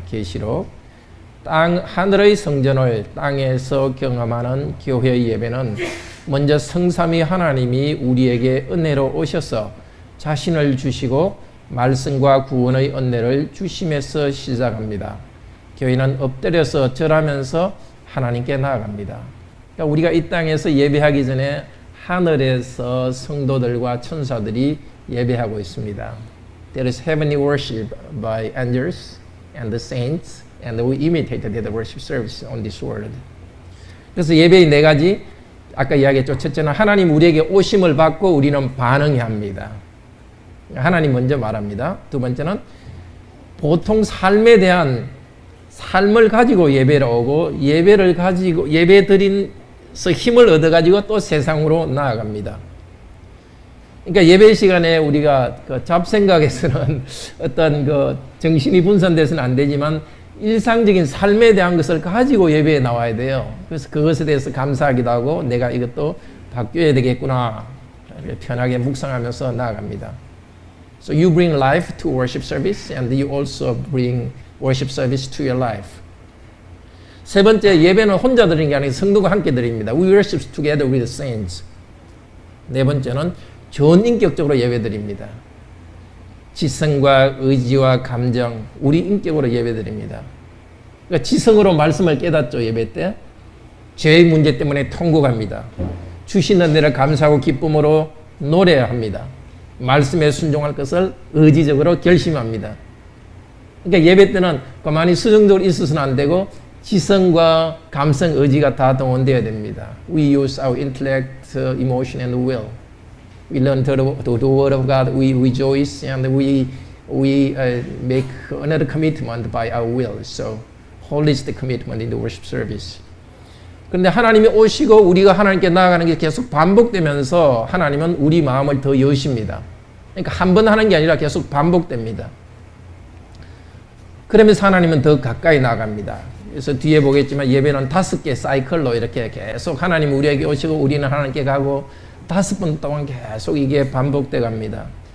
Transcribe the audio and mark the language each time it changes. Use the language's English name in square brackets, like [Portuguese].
[Korean] 계시록 하늘의 성전을 땅에서 경험하는 교회의 예배는 먼저 성삼위 하나님이 우리에게 은혜로 오셔서 자신을 주시고 말씀과 구원의 은혜를 주심에서 시작합니다. 교회는 엎드려서 절하면서 하나님께 나아갑니다. 그러니까 우리가 이 땅에서 예배하기 전에 하늘에서 성도들과 천사들이 예배하고 있습니다. [English] There is heavenly worship by angels and the saints, and we imitated the worship service on this world. [Korean] 그래서 예배의 네 가지, 아까 이야기했죠. 첫째는 하나님 우리에게 오심을 받고 우리는 반응해야 합니다. 하나님 먼저 말합니다. 두 번째는 보통 삶에 대한 삶을 가지고 예배를 오고 예배를 가지고 예배 드린서 힘을 얻어가지고 또 세상으로 나아갑니다. 그러니까 예배 시간에 우리가 잡생각에서는 어떤 정신이 분산돼서는 안 되지만 일상적인 삶에 대한 것을 가지고 예배에 나와야 돼요. 그래서 그것에 대해서 감사하기도 하고 내가 이것도 바뀌어야 되겠구나 편하게 묵상하면서 나아갑니다. [English] So you bring life to worship service and you also bring worship service to your life. [Korean] 세 번째, 예배는 혼자 드리는 게 아니라 성도가 함께 드립니다. [English] We worship together with the saints. [Korean] 네 번째는 전인격적으로 예배 드립니다. 지성과 의지와 감정, 우리 인격으로 예배 드립니다. 그러니까 지성으로 말씀을 깨닫죠, 예배 때. 죄의 문제 때문에 통곡합니다. 주신 은혜를 감사하고 기쁨으로 노래합니다. 말씀에 순종할 것을 의지적으로 결심합니다. 그러니까 예배 때는 가만히 수정적으로 있어서는 안 되고 지성과 감성, 의지가 다 동원되어야 됩니다. [English] We use our intellect, emotion, and will. We learn to the word of God. We rejoice and we make another commitment by our will. So holistic commitment in the worship service. [Korean] 그런데 하나님이 오시고 우리가 하나님께 나아가는 게 계속 반복되면서 하나님은 우리 마음을 더 여십니다. 그러니까 한 번 하는 게 아니라 계속 반복됩니다. 그러면서 하나님은 더 가까이 나아갑니다. 그래서 뒤에 보겠지만 예배는 5개 사이클로 이렇게 계속 하나님 우리에게 오시고 우리는 하나님께 가고 5번 동안 계속 이게 반복돼 갑니다.